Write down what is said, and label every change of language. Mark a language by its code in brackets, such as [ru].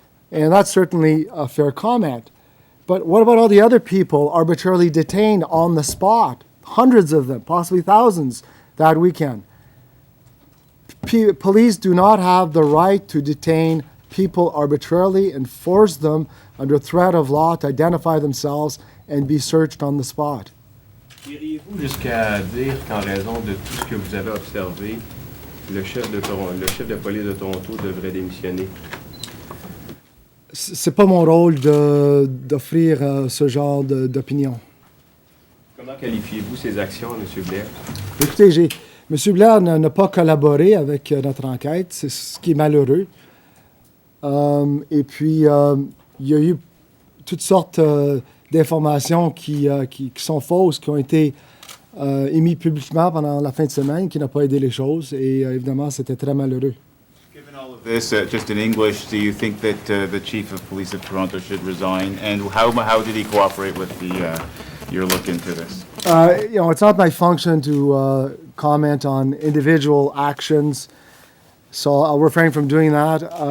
[en] And that's certainly a fair comment. But what about all the other people arbitrarily detained on the spot? Hundreds of them, possibly thousands, that weekend. Police do not have the right to detain people arbitrarily and force them under threat of law to identify themselves and be searched on the spot. [fr] Iriez-vous jusqu'à dire qu'en raison de tout ce que vous avez observé, le chef de police de Toronto devrait démissionner? C'est pas mon rôle d'offrir ce genre d'opinion. Comment qualifiez-vous ces actions, M. Blair? Écoutez, M. Blair n'a pas collaboré avec notre enquête, c'est ce qui est malheureux. Et puis, il y a eu toutes sortes d'informations qui sont fausses, qui ont été émises publiquement pendant la fin de semaine, qui n'ont pas aidé les choses. Et évidemment, c'était très malheureux. [en] Given all of this, just in English, do you think that the chief of police of Toronto should resign? And how did he cooperate with your look into this? It's not my function to comment on individual actions, so I'll refrain from doing that.